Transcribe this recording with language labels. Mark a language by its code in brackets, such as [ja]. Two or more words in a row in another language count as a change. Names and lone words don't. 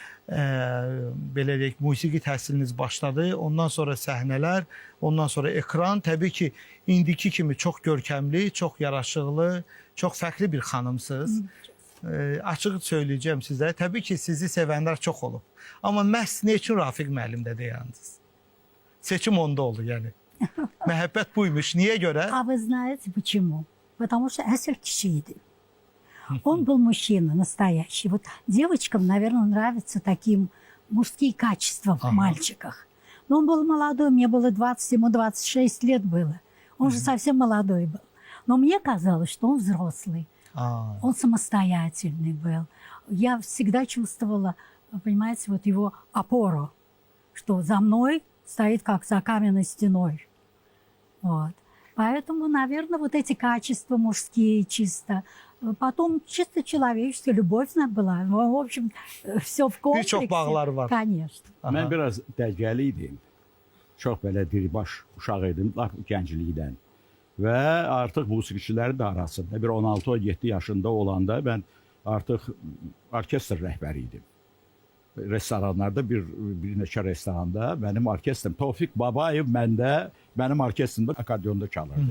[az] Belə deyək, musiqi təhsiliniz başladı. Ondan sonra səhnələr, ondan sonra ekran. Təbii ki, indiki kimi çox görkəmli, çox yaraşıqlı, çox fərqli bir xanımsınız. Açıq söyləyəcəm sizə. Təbii ki, sizi sevənlər çox olub. Amma məhz nə üçün Rafiq müəllimdə deyəndiniz? Seçim onda oldu yəni. Мəhəbbət buymuş. Niye göre? [ru] А вы знаете почему? Потому что [az] əsl kişidi. [ru] Он был мужчина настоящий. Вот девочкам, наверное, нравятся таким мужские качества в мальчиках. Но он был молодой, мне было 20, ему 26 лет было. Он же совсем молодой был. Но мне казалось, что он взрослый. Он самостоятельный был. Я всегда чувствовала, понимаете, вот его опору, что за мной стоит как за каменной стеной. Вот. Поэтому, наверное, вот эти качества мужские чисто. Потом чисто человеческая любовь была. В общем, все в комплексе. [az] Birçok bağlar var. [ru] Конечно. [az] Mən biraz dərgəli idim. Çox belə diribaş uşaq idim, lap gənclikdən. Və artıq musiqiçilərin də arasında bir 16-17 yaşında olanda mən artıq orkestr rəhbəri idim. Restoranlarda bir neçə restoranda mənim orkestrim Tofiq Babayev mənim orkestrimdə akordionda çalırdı.